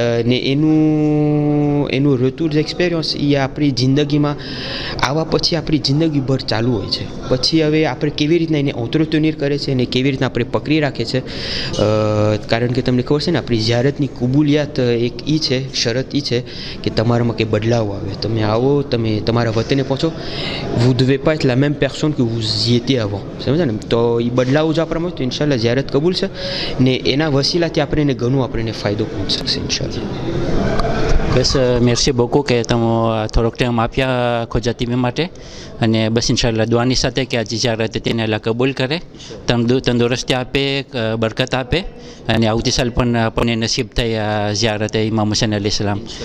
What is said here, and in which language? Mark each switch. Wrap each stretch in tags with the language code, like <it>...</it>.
<gu>ને એનું return experience એ આપણી જિંદગીમાં આવા પછી આપણી જિંદગીભર ચાલુ હોય છે. પછી હવે આપણે કેવી રીતના એને ઓતરોતોનીર કરે છે અને કેવી રીતના આપણે પકડી રાખે છે, કારણ કે તમને ખબર છે ને આપણી ઝિયારતની કબૂલિયાત એક એ છે, શરત એ છે કે તમારામાં કંઈ બદલાવ બદલાવ આવે. તમે આવો, તમે તમારા વતને પહોંચો,</gu> <fr>vous devez pas être la même personne que vous y étiez avant.</fr> <gu>સમજ્યા ને? તો એ બદલાવ જો આપણામાં હોય તો ઇન્શાલ્લાહ ઝિયારત કબૂલ છે ને એના વસીલાથી આપણને ઘણું આપણને ફાયદો પહોંચી શકશે ઇન્શાલ્લાહ. બસ મેર્સી બહુ કે તમે થોડોક ટાઈમ આપ્યા ખોજા ટીવી માટે અને બસ ઇન્શાલ્લાહ દુઆની સાથે કે આ ઝિયારત તેને અલ્લાહ કબૂલ કરે, તંદુરસ્તી આપે, બરકત આપે અને આવતી સાલ પણ આપણને નસીબ થઈ આ ઝિયારત ઇમામ હુસૈન અલૈહિ સલામ.</gu>